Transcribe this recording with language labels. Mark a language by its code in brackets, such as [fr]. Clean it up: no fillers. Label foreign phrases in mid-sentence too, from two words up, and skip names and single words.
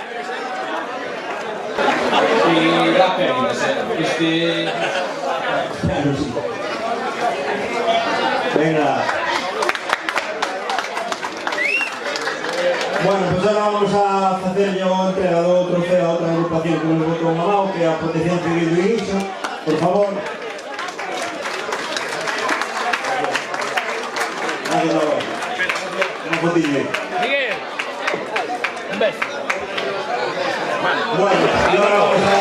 [es] Y da pena, este... Claro, sí. Venga. Bueno, pues ahora vamos a hacerle [gl] o entrega do trofeo a outra agrupación que nos botou unha mao, que é a Protección Civil do Inicio. [es] Por favor. Gracias a vos. Un fotillo. Miguel, un beso. Bueno, y ahora vamos a...